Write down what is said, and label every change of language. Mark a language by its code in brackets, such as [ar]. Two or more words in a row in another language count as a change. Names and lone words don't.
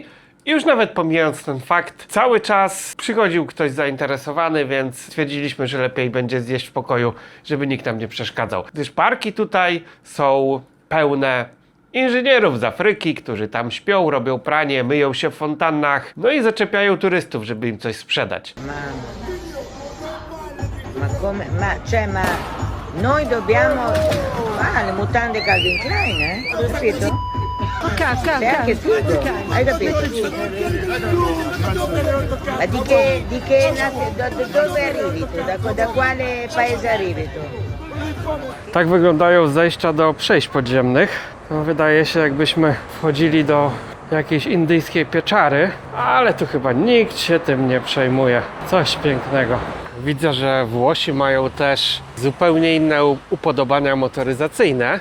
[pl] I już nawet pomijając ten fakt, cały czas przychodził ktoś zainteresowany, więc stwierdziliśmy, że lepiej będzie zjeść w pokoju, żeby nikt nam nie przeszkadzał. Gdyż parki tutaj są pełne inżynierów z Afryki, którzy tam śpią, robią pranie, myją się w fontannach, no i zaczepiają turystów, żeby im coś sprzedać. [it] Ma noi dobbiamo... le mutande Calvin Klein, capito? Sei anche figo, hai capito? Ma dove arrivi tu? Da quale paese arrivi tu? [pl] Tak wyglądają zejścia do przejść podziemnych. No, wydaje się, jakbyśmy wchodzili do jakiejś indyjskiej pieczary, ale tu chyba nikt się tym nie przejmuje. Coś pięknego. Widzę, że Włosi mają też zupełnie inne upodobania motoryzacyjne.